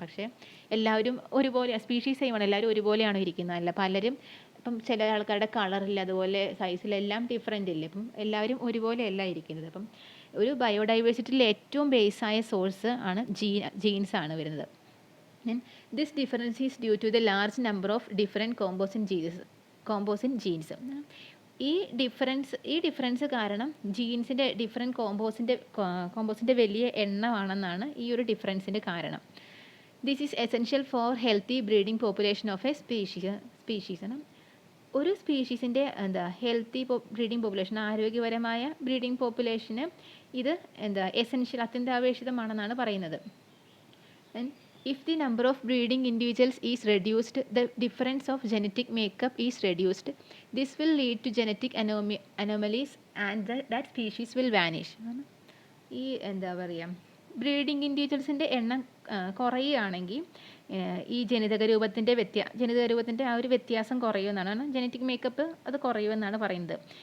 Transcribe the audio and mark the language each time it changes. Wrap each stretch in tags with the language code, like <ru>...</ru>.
<ml>പക്ഷേ എല്ലാവരും ഒരുപോലെ സ്പീഷീസ് സെയിം ആണ്, എല്ലാവരും ഒരുപോലെയാണോ ഇരിക്കുന്നത്? അല്ല. പലരും ഇപ്പം ചില ആൾക്കാരുടെ കളറില്ല, അതുപോലെ സൈസിലെല്ലാം ഡിഫറെൻ്റ് ഇല്ലേ. അപ്പം എല്ലാവരും ഒരുപോലെയല്ല ഇരിക്കുന്നത്. അപ്പം ഒരു ബയോഡൈവേഴ്സിറ്റിയിലെ ഏറ്റവും ബേസായ സോഴ്സ് ആണ് ജീൻസ് ആണ് വരുന്നത്.</ml> <en>Then this difference is due to the large number of different composite genes.</en> <ml>ഈ ഡിഫറൻസ് കാരണം ജീൻസിൻ്റെ ഡിഫറെൻറ്റ് കോമ്പോസിൻ്റെ വലിയ എണ്ണമാണെന്നാണ് ഈ ഒരു ഡിഫറൻസിൻ്റെ കാരണം.</ml> <en>This is essential for healthy breeding population of a species.</en> <ml>ഒരു സ്പീഷീസിൻ്റെ ഹെൽത്തി ബ്രീഡിംഗ് പോപ്പുലേഷൻ, ആരോഗ്യപരമായ ബ്രീഡിംഗ് പോപ്പുലേഷന് ഇത് അത്യന്താപേക്ഷിതമാണെന്നാണ് പറയുന്നത്.</ml> <en>If the number of breeding individuals is reduced, the difference of genetic makeup is reduced. This will lead to genetic anomalies and that species will vanish.</en> <ml>ഈ breeding ഇൻഡിവിജ്വൽസിൻ്റെ എണ്ണം കുറയുകയാണെങ്കിൽ ഈ ജനിതക രൂപത്തിൻ്റെ ആ ഒരു വ്യത്യാസം കുറയുമെന്നാണ്, ജനറ്റിക് മേക്കപ്പ് അത് കുറയുമെന്നാണ് പറയുന്നത്.</ml>